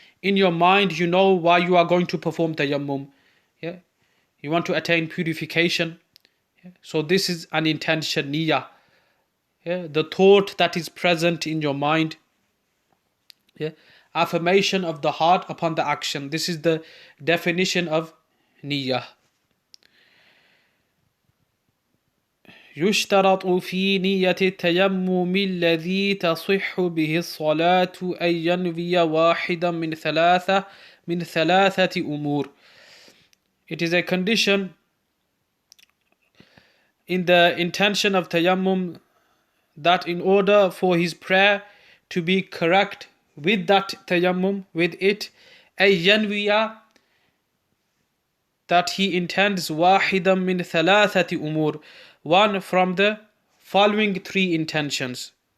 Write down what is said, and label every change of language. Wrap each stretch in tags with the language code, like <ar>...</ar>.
<en>In your mind, you know why you are going to perform tayammum. You want to attain purification. So this is an intention, niyyah. The thought that is present in your mind. Affirmation of the heart upon the action. This is the definition of niyyah.</en> <ar>يشترط في نية التيمم الذي تصح به الصلاة أن ينوي واحدا من ثلاثة أمور.</ar> <en>It is a condition in the intention of tayammum that in order for his prayer to be correct with that tayammum, with it,</en> <ar>أن ينوي,</ar> <en>that he intends</en> <ar>واحدا من ثلاثة أمور,</ar> <en>one from the following 3 intentions.</en>